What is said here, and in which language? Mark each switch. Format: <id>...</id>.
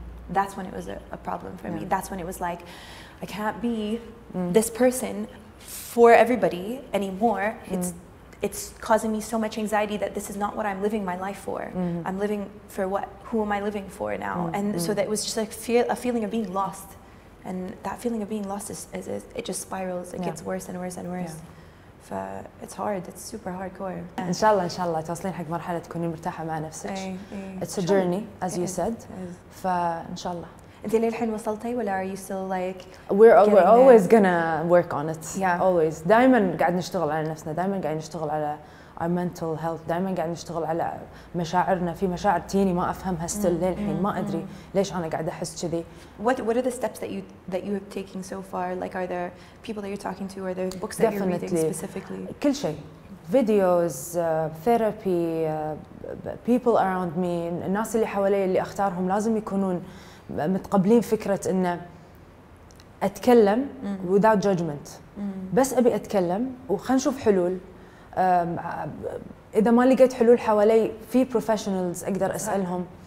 <en>That's when it was a problem for me. That's when it was like, I can't be this person for everybody anymore. It's causing me so much anxiety that this is not what I'm living my life for. I'm living for who am I living for now? And so that was just like a feeling of being lost. and that feeling of being lost is it just spirals. It gets worse and worse and worse. It's hard. It's super hardcore.</en> <ar>إن شاء الله توصلين حق مرحلة تكونين مرتاحة مع نفسك.</ar> <en>It's a journey, as you said.</en> <ar>فإن شاء الله. أنت للحين وصلتي ولا</ar> <en>are you still like? We're always gonna work on it. Yeah.</en> <ar>Always. دائما قاعد نشتغل على نفسنا. دائما قاعد نشتغل على</ar> <en>our mental health.</en> <ar>دائما قاعد نشتغل على مشاعرنا. في مشاعر تيني ما أفهمها still للحين. ما أدري ليش أنا قاعدة أحس كذي.</ar> <en>What are the steps that you have taken so far? Like, are there people that you're talking to? Are there books that you're reading specifically?</en> <ar>كل شيء.</ar> <en>Videos, therapy, people around me.</en> <ar>الناس اللي حوالي اللي أختارهم لازم يكونون متقبلين فكرة إنه أتكلم</ar> <en>without judgment.</en> <ar>بس أبي أتكلم وخلنا نشوف حلول. إذا ما لقيت حلول حوالي في professionals أقدر أسألهم.</ar>